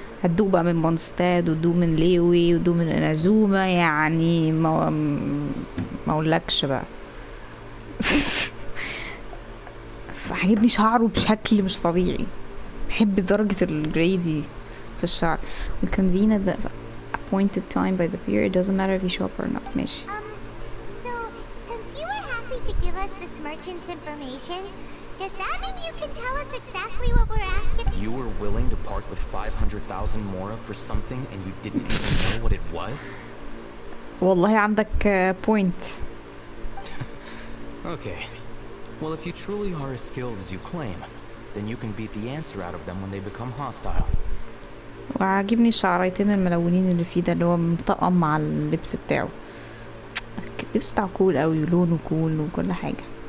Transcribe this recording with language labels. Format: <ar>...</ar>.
<ar>هتدوق بقى من مونستاد، وتدوق من ليوي، وتدوق من انازوما، يعني ما اقولكش بقى. عاجبني شعره بشكل مش طبيعي، بحب درجة الجريدي في الشعر. والكونفينا ده</ar> <en>appointed time by the period. Doesn't matter if you show up or not.</en> <ar>ماشي.</ar> <en>So, since you were happy to give us this merchant's information, does that mean you can tell us exactly what we're after? You were willing to part with 500,000 mora for something and you didn't even know what it was?</en> <ar>والله عندك point.</ar> <en>Okay. Well, if you truly are as skilled as you claim, then you can beat the answer out of them when they become hostile.</en> <ar>وعاجبني الشعريتين الملونين اللي فيه ده اللي هو مطقم مع اللبس بتاعه. اللبس بتاعه كول قوي ولونه كول وكل حاجة.</ar>